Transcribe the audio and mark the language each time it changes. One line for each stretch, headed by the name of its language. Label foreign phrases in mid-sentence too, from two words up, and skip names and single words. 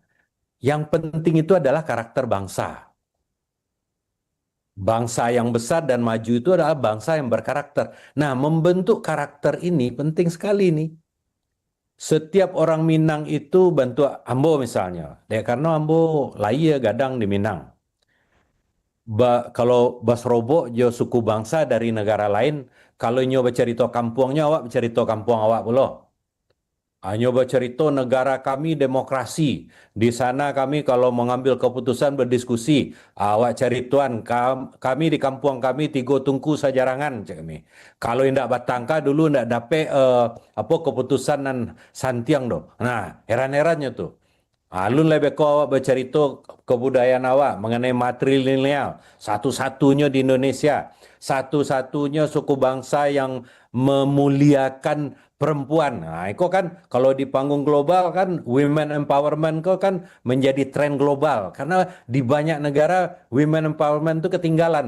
Indonesian: Yang penting itu adalah karakter bangsa. Bangsa yang besar dan maju itu adalah bangsa yang berkarakter. Nah, membentuk karakter ini penting sekali nih. Setiap orang Minang itu bantu Ambo misalnya. Karena Ambo lahir gadang di Minang.
Minangkabau: Kalau Basrobo jo suku bangsa dari negara lain, kalau nyoba cerita kampungnya awak bercerita kampung awak pula. Nyoba cerita negara kami demokrasi.
Indonesian: Di sana kami kalau mengambil keputusan berdiskusi.
Minangkabau: Awak cari tuan, kami di kampung kami 3 tungku sajarangan.
Indonesian: Kami.
Minangkabau: Kalau indak batangka dulu indak dapat apa keputusan nan santiang do.
Indonesian: Nah, heran-herannya tuh.
Minangkabau: Alun lebih kau awak bercerita kebudayaan awak mengenai matrilineal.
Indonesian: Satu-satunya di Indonesia. Satu-satunya suku bangsa yang memuliakan perempuan. Nah, itu kan kalau di panggung global kan
English: women empowerment
Indonesian: kok kan menjadi tren global karena di banyak negara
English: women empowerment
Indonesian: itu ketinggalan.